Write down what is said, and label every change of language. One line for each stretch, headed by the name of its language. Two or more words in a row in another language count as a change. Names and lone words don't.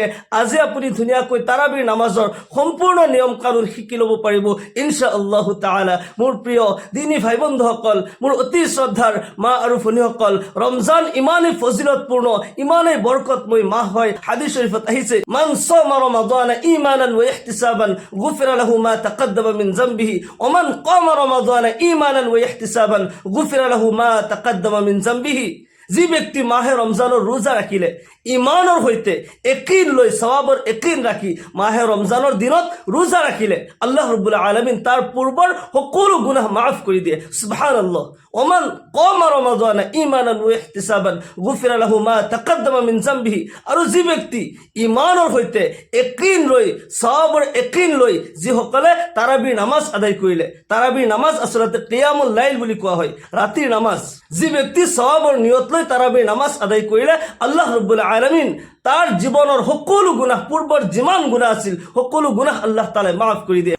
Assamese: আজি আপুনি ধুনীয়াকৈ তাৰাবিৰ নামাজৰ সম্পূৰ্ণ নিয়ম কানুন শিকি ল'ব পাৰিব
Arabic: إن شاء الله تعالى.
Assamese: মোৰ প্ৰিয় দিনী ভাই বন্ধুসকল, মোৰ অতি শ্ৰদ্ধাৰ মা আৰু ভনীসকল, ৰমজান ইমানেই ফজিলতপূৰ্ণ, ইমানেই বৰকতময় মাহ হয়। হাদিস শরীফত আহিছে,
Arabic: من صام رمضان إيمانا واحتسابا غفر له ما تقدم من ذنبه ومن قام رمضان إيمانا واحتسابا غفر له ما تقدم من ذنبه.
Assamese: যি ব্যক্তি মাহে ৰমজানৰ ৰোজা ৰাখিলে ইমানৰ সৈতে একিন লৈ, সৱাবৰ একিন ৰাখি মাহে ৰমজানৰ দিনত ৰোজা ৰাখিলে,
Arabic: الله رب العالمين
Assamese: তাৰ পূৰ্বৰ সকলো গুনাহ মাফ কৰি দিয়ে। সুবহানাল্লাহ।
Arabic: ومن قام رمضان إيمانا واحتسابا غفر له ما تقدم من ذنبه.
Assamese: আৰু যি ব্যক্তি ইমানৰ সৈতে একিন লৈ, সৱাবৰ একিন লৈ যিসকলে তাৰাবিৰ নামাজ আদায় কৰিলে, তাৰাবিৰ নামাজ আচলতে
Arabic: قيام الليل
Assamese: বুলি কোৱা হয়, ৰাতিৰ নামাজ। যি ব্যক্তি সৱাবৰ নিয়ত লৈ তাৰাবিৰ নামাজ আদায় কৰিলে
Arabic: الله رب العالمين
Assamese: তাৰ জীৱনৰ সকলো গুনাহ, পূৰ্বৰ যিমান গুনাহ আছিল সকলো গুনাহ
Arabic: الله تعالى
Assamese: মাফ কৰি দিয়ে।